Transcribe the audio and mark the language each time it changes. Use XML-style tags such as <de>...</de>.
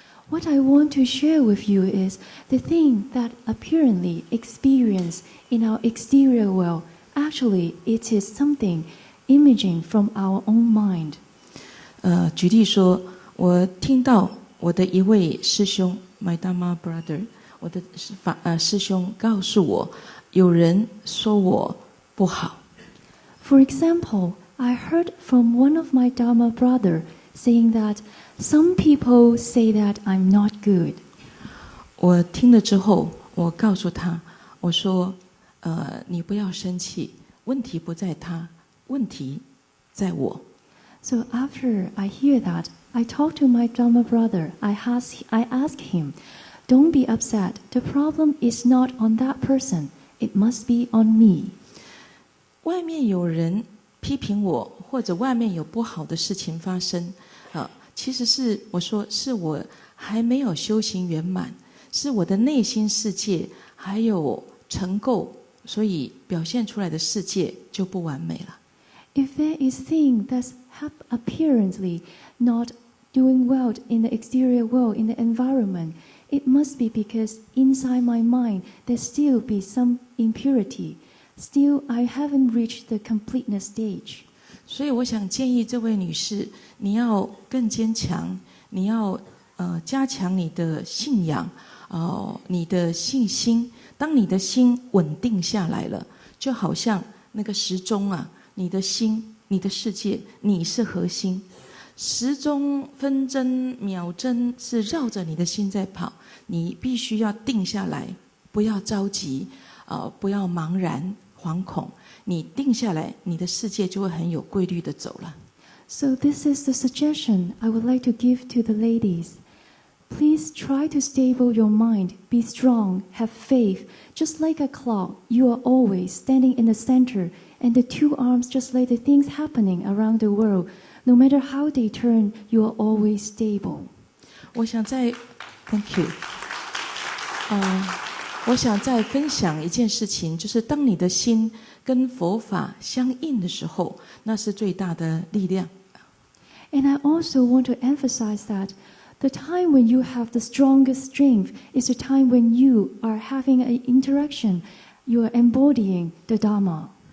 <en>What I want to share with you is the thing that apparently experienced in our exterior world. Actually, it is something imaging from our own mind.</en> <zh>举例说，我听到我的一位师兄 ，</zh> <en>my Dharma brother，</en> <zh>我的师兄告诉我，有人说我不好。</zh> <en>For example, I heard from one of my Dharma brother saying that some people say that I'm not good.</en> <zh>我听了之后，我告诉他，我说，你不要生气，问题不在他，问题在我。</zh> <en>So after I hear that, I talk to my Dharma brother. I ask him, don't be upset. The problem is not on that person. It must be on me.</en> <zh>外面有人批评我，或者外面有不好的事情发生，其实是我说是我还没有修行圆满，是我的内心世界还有成垢，所以表现出来的世界就不完美了。</zh> <en>If there is thing that's apparently not doing well in the exterior world, in the environment, it must be because inside my mind there still be some impurity. Still, I haven't reached the completeness stage.</en> <zh>所以我想建议这位女士，你要更坚强，你要加强你的信仰，你的信心。当你的心稳定下来了，就好像那个时钟啊，你的心、你的世界，你是核心。时钟、分针、秒针是绕着你的心在跑，你必须要定下来，不要着急，不要茫然惶恐。你定下来，你的世界就会很有规律的走了。</zh> <en>So this is the suggestion I would like to give to the ladies. Please try to stable your mind, be strong, have faith. Just like a clock, you are always standing in the center, and the two arms just like the things happening around the world. No matter how they turn, you are always stable.</en> <zh>我想再 ，</zh> <en>Thank you。</en> <zh>我想再分享一件事情，就是当你的心跟佛法相应的时候，那是最大的力量。</zh> <en>And I also want to emphasize that the time when you have the strongest strength is the time when you are having an interaction, you are embodying the Dharma.</en>